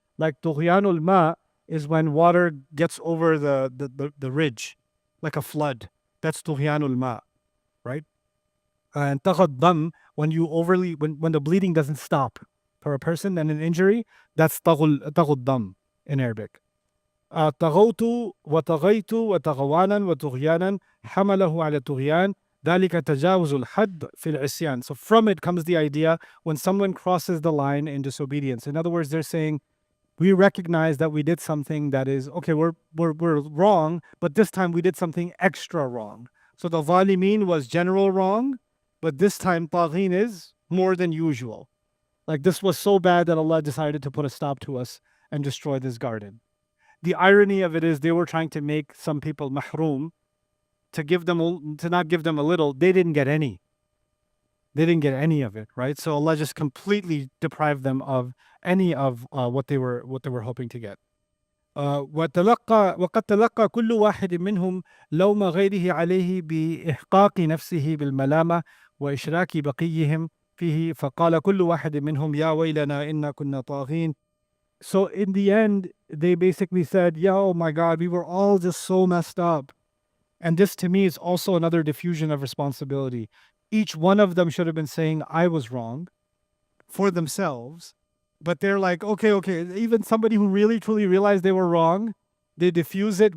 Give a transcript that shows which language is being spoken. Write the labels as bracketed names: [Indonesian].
[English] Like tughyanul ma is when water gets over the ridge, like a flood. That's tughyanul ma, right? And taghaddam, when you when the bleeding doesn't stop for a person and an injury, that's taghaddam in Arabic. [Arabic] طغوت وطغيت وتغوانا وطغيانا حمله على الطغيان ذلك تجاوز الحد في العصيان. [English] So from it comes the idea when someone crosses the line in disobedience. In other words, they're saying, we recognize that we did something that is, okay, we're wrong, but this time we did something extra wrong. So the zalimin was general wrong, but this time taghin is more than usual. Like this was so bad that Allah decided to put a stop to us and destroy this garden. The irony of it is they were trying to make some people mahroom, to not give them a little. They didn't get any. They didn't get any of it, right? So Allah just completely deprived them of any of what they were hoping to get. [Arabic] وقد تلقى كل واحد منهم لوم غيره عليه بإحقاق نفسه بالملامة وإشراك بقيهم فيه فقال كل واحد منهم يا ويلنا إنا كنا طاغين. [English] So in the end, they basically said, yeah, oh my God, we were all just so messed up. And this to me is also another diffusion of responsibility. Each one of them should have been saying, I was wrong for themselves. But they're like, okay, even somebody who really truly realized they were wrong, they diffuse it.